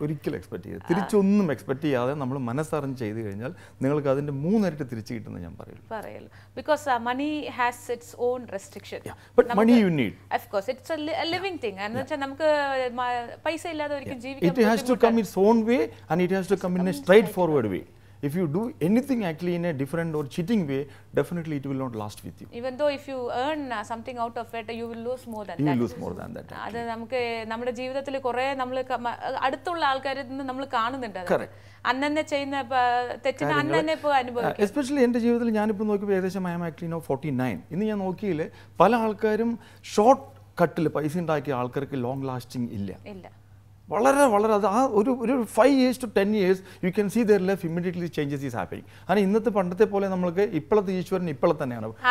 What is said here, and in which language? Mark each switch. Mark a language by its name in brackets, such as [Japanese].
[Malayalam] ഒരിക്കലും എക്സ്പെക്ട് ചെയ്ത് തിരിച്ചൊന്നും എക്സ്പെക്ട് ചെയ്യാതെ നമ്മൾ മനസ്സറിഞ്ഞ് ചെയ്തു കഴിഞ്ഞാൽ നിങ്ങൾക്ക് അതിന്റെ 3 ഇരട്ടി തിരിച്ചു കിട്ടുന്നത് ഞാൻ പറയുള്ളൂ. [English] Because money has its own restriction. But money you need. Of course it's a living thing. [Malayalam] എന്ന് വെച്ചാൽ നമുക്ക് പൈസ ഇല്ലാതെ ഒരിക്കലും ജീവിക്കാൻ [English] It has to come its own way and it has to come in a straightforward way. If you do anything actually in a different or cheating way, definitely it will not last with you. Even though if you earn something out of it, you will lose more than You that. will lose more than that. [Malayalam] അത് നമുക്ക് നമ്മുടെ ജീവിതത്തിൽ കുറേ നമ്മൾ അടുത്തുള്ള ആൾക്കാരിൽ നിന്ന് നമ്മൾ കാണുന്നുണ്ട്. അന്നെ ചെയ്യുന്ന തെറ്റിന് അന്നെ ഇപ്പോൾ അനുഭവിക്കും. എസ്പെഷ്യലി എൻ്റെ ജീവിതത്തിൽ ഞാനിപ്പോൾ നോക്കിയപ്പോൾ ഏകദേശം [English] I am actually now 49. [Malayalam] ഇന്ന് ഞാൻ നോക്കിയില്ലേ പല ആൾക്കാരും ഷോർട്ട് കട്ടിൽ പൈസ ഉണ്ടാക്കിയ ആൾക്കാർക്ക് ലോങ് ലാസ്റ്റിംഗ് ഇല്ല. വളരെ വളരെ അത് ആ ഒരു [English] 5 years to 10 years you can see their life immediately changes is happening. [Malayalam] കാരണം ഇന്നത്തെ പണ്ടത്തെ പോലെ നമ്മൾക്ക് ഇപ്പോഴത്തെ ഈശ്വരൻ ഇപ്പോൾ തന്നെയാണ്.